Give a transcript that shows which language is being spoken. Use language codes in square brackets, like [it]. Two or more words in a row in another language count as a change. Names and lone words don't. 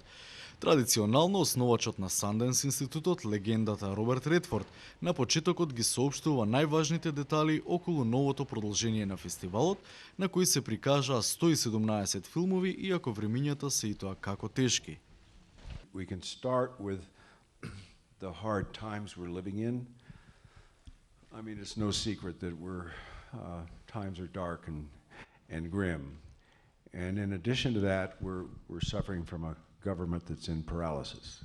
[mk] Традиционално основачот на Sundance институтот, легендата Роберт Редфорд, на почетокот ги соопштува најважните детали околу новото продолжение на фестивалот, на кој се прикажаа 117 филмови, иако времињата се и тоа како тешки. [en] We can start with the hard times we're living in. I mean, it's no secret that times are dark and grim. And in addition to that, we're suffering from a government that's in paralysis.